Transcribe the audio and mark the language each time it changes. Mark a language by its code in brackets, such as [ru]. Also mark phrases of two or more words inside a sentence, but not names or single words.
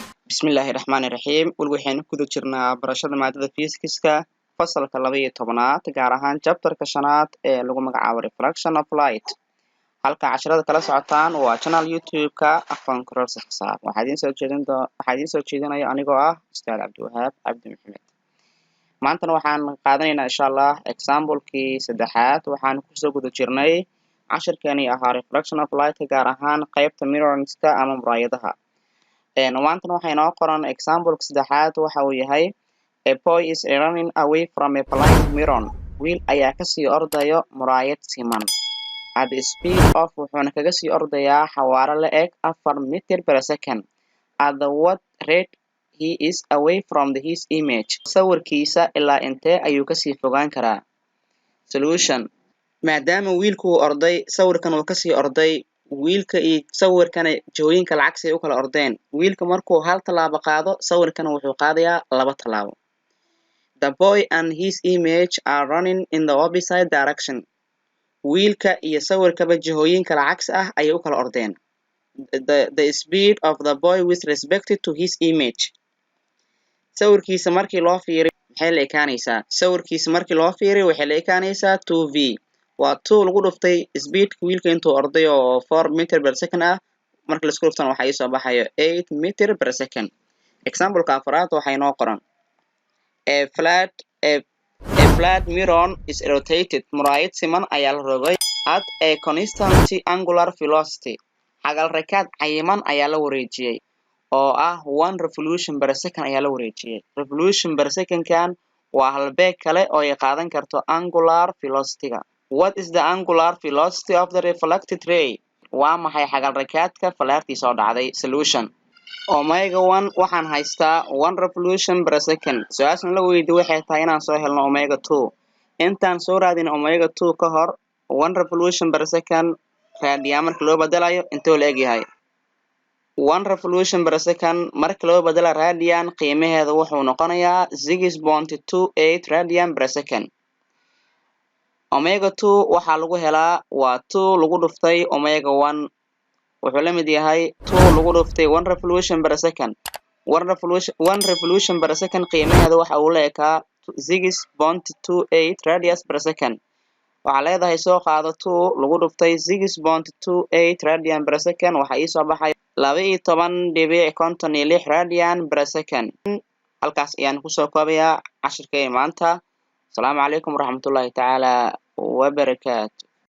[so] Bismillahirrahmanirrahiim. Waxaynu ku jirnaa barashada maadada physics-ka fasalka 12aad gaar ahaan chapter-ka 5aad ee lagu magacaabo [en] refraction of light. [so] Halka casharada kala socotaan waa channel YouTube-ka Aqoon Kororsi Xisaab. Waxaan idin soo jeedinayaa anigoo ah Ustaad Cabdiwahaab Cabdi Maxamed. Maantana waxaan qaadanaynaa [ar] إن شاء الله [so] example-kii 3aad waxaan ku soo guda jirnay casharkeeni ahaa [en] refraction of light [so] gaar ahaan qaybta mirrorings-ka ama muraayadaha. Maantana waxay noo qoran example-ka 3aad waxa uu yahay [en] a boy is running away from a blind mirror. [so] Wiil ayaa ka sii ordayo muraayad siman. [en] At the speed of [so] wuxuuna kaga sii ordayaa xawaare la eg 4 [en] meter per second. At the what rate he is away from his image. [so] Sawirkiisa ilaa intee ayuu ka sii fogaan karaa. Solution. Maadaama wiilku uu orday sawirkan uu ka sii orday wiilka iyo sawirkana jihooyinka lacagsi ay u kala ordeen. Wiilka markuu hal talaabo qaado sawirkana wuxuu qaadayaa 2 talaabo. [en] The boy and his image are running in the opposite direction. [so] Wiilka iyo sawirkaba jihooyinka lacagsi ah ayay u kala ordeen. [en] The speed of the boy with respect to his image. [so] Sawirkiisa markii loo fiiriyo waxay la ekaanaysaa. Sawirkiisa markii loo fiiriyo waxay la ekaanaysaa 2v. waa 2 lagu dhuftay speedka wiilka intuu orday oo 4 [en] meter per second [so] ah marka la isku dhuftana waxa ay soo baxayo 8 [en] meter per second. [so] Example-ka afraad waxay noo qoran [en] a flat mirror is rotated. [so] Muraayad siman ayaa la rogay [en] at a constant angular velocity. [so] Xagal rakaad cayiman ayaa la wareejiyay oo ah 1 [en] revolution per second [so] ayaa la wareejiyay. [en] Revolution per second [so] kan waa halbeeg kale oo ay qaadan karto [en] angular velocity-ga. What is the angular velocity of the reflected ray? [so] Waa maxay xagal rakaadka falaartii soo dhacday? Solution. Omega 1 waxaan haystaa 1 [en] revolution per second. [so] Su'aashan la weydiiyay waxay tahay inaan soo helno omega 2. Intaan soo raadin omega 2 ka hor 1 [en] revolution per second [so] radian marka loo bedelayo intee la eg yahay? 1 [en] revolution per second [so] marka loo bedelo radian qiimaheedu wuxuu noqonayaa 6.28 [en] radian per second. [so] Omega 2 waxa lagu helaa waa 2 lagu dhuftay omega 1 wuxuu la mid yahay 2 lagu dhuftay 1 [en] revolution per second. [so] 1 [en] revolution per second [so] qiimaheedu waxa uu la ekaa 6.28 [en] radians per second. [so] Waxa leedahay soo qaado 2 lagu dhuftay 6.28 [en] radian per second [so] waxa ay soo baxay 12.56 [en] radian per second. [so] Halkaas ayaan ku soo koobayaa casharkay maanta. [ar] السلام عليكم ورحمة الله تعالى وبركاته.